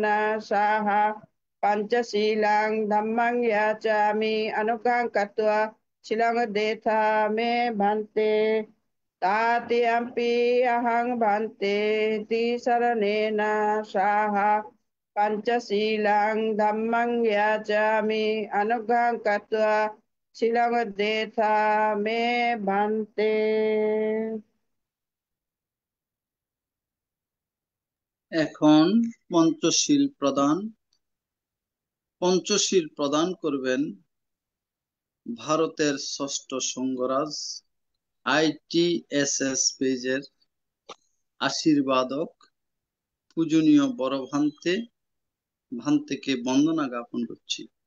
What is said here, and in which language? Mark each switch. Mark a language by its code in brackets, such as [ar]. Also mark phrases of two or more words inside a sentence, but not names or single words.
[pi] सह पंचशीलं धम्मं याचामि अनुग्रहं कृत्वा शीलं देथा मे भान्ते तातियम्पि अहं भान्ते तिसरणेन सह पंचशीलं धम्मं याचामि अनुग्रहं कृत्वा शीलं देथा मे भान्ते। [bn] এখন পঞ্চশীল প্রদান করবেন ভারতের ষষ্ঠ সংঘরাজ ITSS পেজের আশীর্বাদক পূজনীয় বড় ভান্তেকে বন্দনা জ্ঞাপন করছি।